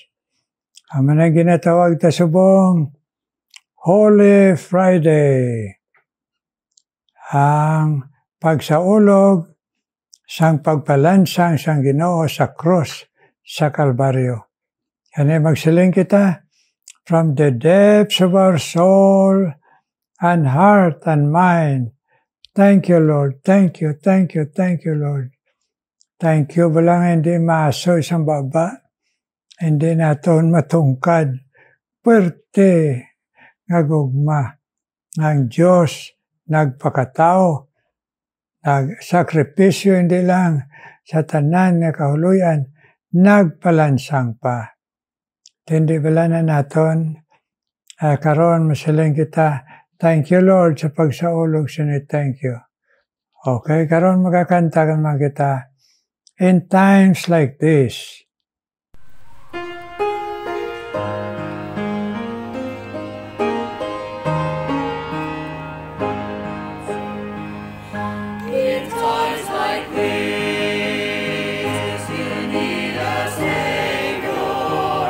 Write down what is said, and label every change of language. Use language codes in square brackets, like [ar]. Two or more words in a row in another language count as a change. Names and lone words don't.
[hil] Ang mga ginatawag ta subong Holy Friday. Ang pagsaulog sang pagpalansang sang Ginoo sa cross sa Kalbaryo. Kani magsiling kita [en] from the depths of our soul and heart and mind. Thank you, Lord. Thank you, thank you, thank you, Lord. Thank you, [hil] balang hindi maaso isang baba, hindi naton matungkad, pwerte nga gugma ng Diyos nagpakatao, nagsakripisyo hindi lang sa tanan nga kahuluyan, nagpalansang pa. Hindi bala na naton, karon masiling kita, [en] thank you Lord [hil] sa pagsaulog sini, [en] thank you. [hil] Okay, karon magkakanta man kita, [en] in times like this. In times like this, you need a Savior.